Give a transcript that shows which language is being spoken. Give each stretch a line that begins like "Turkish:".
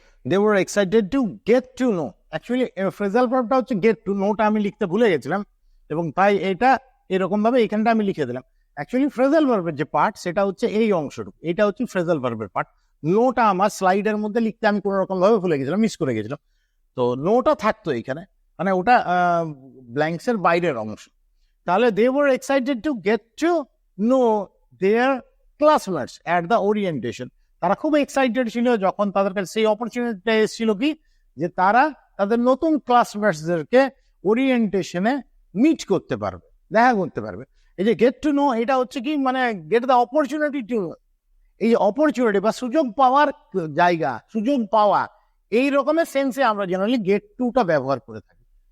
English: They were excited to get to know.
Bangla: Actually phrasal ভার্বটা হচ্ছে get to know টা আমি লিখতে ভুলে গেছিলাম এবং তাই এটা এরকম ভাবে এখানটা আমি লিখে দিলাম। অ্যাকচুয়ালি ফ্রেজাল ভার্বের যে পার্ট সেটা হচ্ছে এই অংশটুকু, এটা হচ্ছে ফ্রেজাল ভার্বের পার্ট। নোটা আমার স্লাইডের মধ্যে লিখতে আমি কোনো রকম ভাবে ভুলে গেছিলাম, মিস করে গেছিলাম। তো নোটা থাকতো এখানে, মানে ওটা ব্ল্যাঙ্কস এর বাইরের অংশ।
English: তাহলে they were excited to get to know their classmates at the orientation.
Bangla: তারা খুব এক্সাইটেড ছিল যখন তাদের কাছে সেই অপরচুনিটিটা এসেছিল কি, যে তারা তাদের নতুন ক্লাসমেটসদেরকে ওরিয়েন্টেশনে মিট করতে পারবে, দেখা করতে পারবে। এই যে গেট টু নো এটা হচ্ছে কি, মানে
English: get the opportunity to know,
Bangla: এই যে অপরচুনিটি বা সুযোগ পাওয়ার জায়গা, সুযোগ পাওয়া, এই রকমের সেন্সে আমরা জেনারেলি গেট টুটা ব্যবহার করে থাকি।